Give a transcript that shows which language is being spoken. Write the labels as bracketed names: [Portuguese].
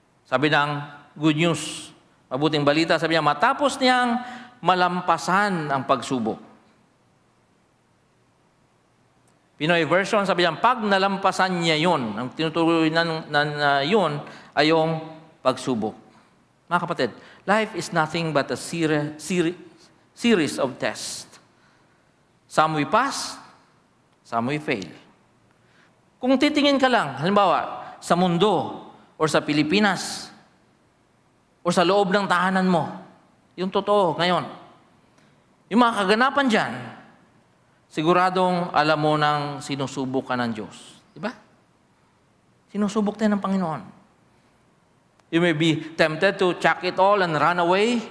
[Filipino] Sabi ng Good News, mabuting balita, sabi niya, matapos niyang malampasan ang pagsubok. Pinoy version, sabi niya, pag nalampasan niya yun, ang tinutuloy na yun ay yung pagsubok. Mga kapatid, [English] life is nothing but a series of tests. Some we pass, some we fail. [Filipino] Kung titingin ka lang, halimbawa, sa mundo, or sa Pilipinas, o sa loob ng tahanan mo, yung totoo ngayon, yung mga kaganapan dyan, siguradong alam mo nang sinusubok ka ng Diyos. Di ba? Sinusubok tayo ng Panginoon. [English] You may be tempted to chuck it all and run away.